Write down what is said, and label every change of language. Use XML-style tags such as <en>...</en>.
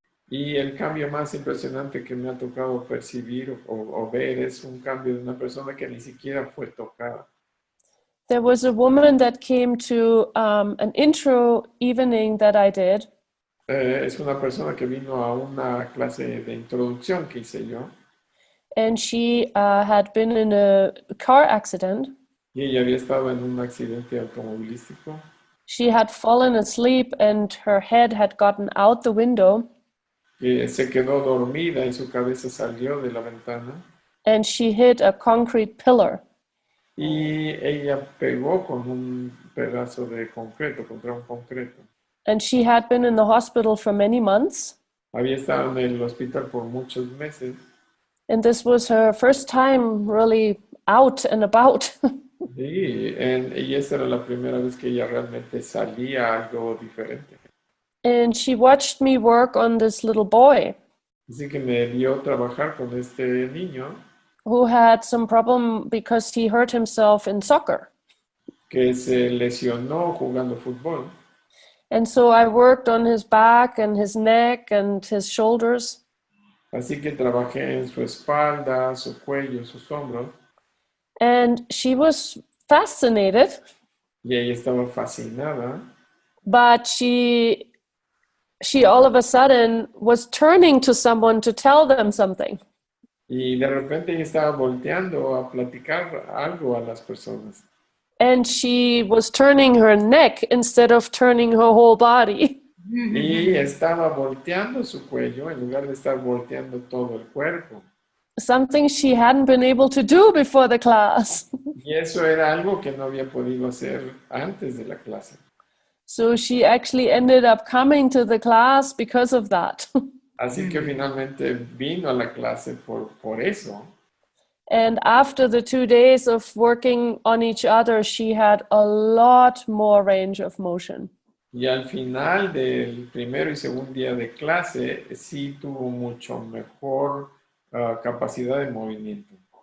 <es>Y el cambio más impresionante que me ha tocado percibir o ver es un cambio de una persona que ni siquiera fue tocada.</es> <en>There was a woman that came to an intro evening that I did.</en> <es>Es una persona que vino a una clase de introducción que hice yo.</es> <en>And she had been in a car accident.</en> <es>Y ella había estado en un accidente automovilístico.</es> <en>She had fallen asleep and her head had gotten out the window.</en> <es>Que se quedó dormida y su cabeza salió de la ventana.</es> <en>And she hit a concrete pillar.</en> <es>Y ella pegó con un pedazo de concreto, contra un concreto.</es> <en>And she had been in the hospital for many months.</en> <es>Había estado en el hospital por muchos meses.</es> <en>And this was her first time really out and about.</en> <es>Sí, y esa era la primera vez que ella realmente salía a algo diferente.</es> <en>And she watched me work on this little boy</en> <es>Así que me vio trabajar con este niño</es> <en>who had some problem because he hurt himself in soccer.</en> <es>que se lesionó jugando fútbol.</es> <en>And so I worked on his back and his neck and his shoulders.</en> <es>Así que trabajé en su espalda, su cuello, sus hombros.</es> <en>And she was fascinated,</en> <es>Y ella estaba fascinada.</es> <en>but she all of a sudden was turning to someone to tell them something.</en> <es>Y de repente ella estaba volteando a platicar algo a las personas.</es> <en>And she was turning her neck instead of turning her whole body.</en> <es>Y estaba volteando su cuello en lugar de estar volteando todo el cuerpo.</es> <en>Something she hadn't been able to do before the class.</en> <es>Y eso era algo que no había podido hacer antes de la clase.</es> <en>So she actually ended up coming to the class because of that.</en> <es>Así que finalmente vino a la clase por eso.</es> <en>And after the 2 days of working on each other, she had a lot more range of motion.</en> <es>Y al final del primero y segundo día de clase, sí tuvo mucho mejor capacidad de movimiento.</es>